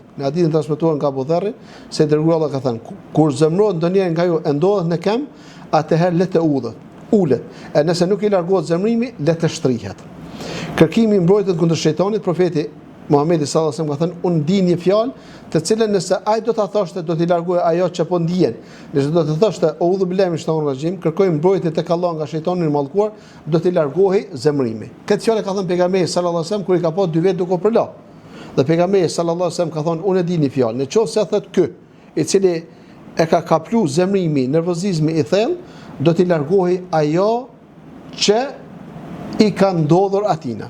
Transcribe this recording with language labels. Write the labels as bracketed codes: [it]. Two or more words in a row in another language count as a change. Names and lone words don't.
[sq] Në hadithin transmetuar nga Abu Dharri, se dërguari Allah ka thënë, kur zemrohet ndonjëherë nga ju e ndodhet në kem, atëherë le të ulet. E nëse nuk i largohet zemrimi, le të shtrihet. Kërkimi i mbrojtjes kundër shejtanit, profeti Muhamedi [ar] صلى الله عليه وسلم [sq] ka thënë, unë di një fjalë, të cilën nëse ai do ta thoshte, do t'i largojë ajo që po ndihen. Nëse do të thoshte [ar] أعوذ بالله من الشيطان الرجيم, [sq] kërkoj mbrojtje tek Allah nga shejtani i mallkuar, do t'i largohej zemrimi. Këtë fjalë ka thënë pejgamberi [ar] صلى الله عليه وسلم [sq] kur i ka pasur 2 vjet duke u përla. Dhe pejgamberi [ar] صلى الله عليه وسلم [sq] ka thënë, unë e di një fjalë, nëse thot ky, i cili e ka kaplu zemrimi, nervozizmi i thellë, do t'i largohej ajo që i ka ndodhur atina.